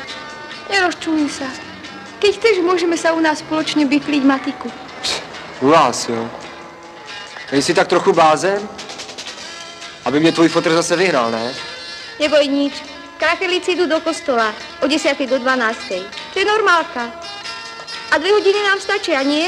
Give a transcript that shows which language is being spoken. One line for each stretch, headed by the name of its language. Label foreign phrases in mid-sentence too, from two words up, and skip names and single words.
Slovak: Nerozčuluj sa. Keď chceš, môžeme sa u nás spoločne bifliť matiku.
Czech: U vás, jo. Nejsi tak trochu blázen? Aby mě tvůj fotr zase vyhnal, ne?
Slovak: Neboj nič. Krachelíci idú do kostola o 10. do 12. To je normálka. A 2 hodiny nám stačia, nie?